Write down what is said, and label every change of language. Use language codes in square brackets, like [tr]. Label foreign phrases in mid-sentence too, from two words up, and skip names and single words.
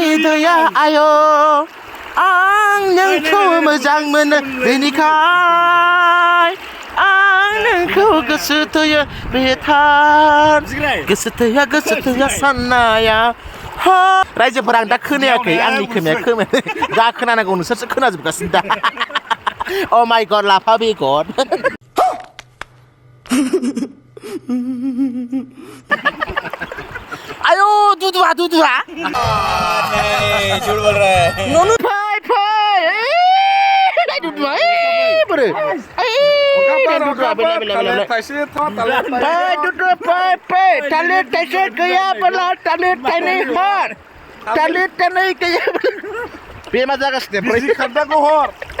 [brx] दैया आय' आं नोंखौ मोजां मोनो बेनिखाय आं नोंखौ गोसो थोयो बेथार गोसो थोया साननाया रायजोफोरा आं दा खोनायाखै आंनि खोमाया दा खोनानांगौ नोंसोरसो खोनाजोबगासिनो दा [en] oh my god [brx] लाफा बेगर आयो दुदुआ [hi] झूठ बोल रहा है [brx] नोनु फाय दुदुआ बोरे थालिर थाइसे गैयाब्ला थालिर थाइनै हर थालिर थाइनै गैयाब्ला बे मा जागासिनो ओमफ्राय खान्दाखौ हर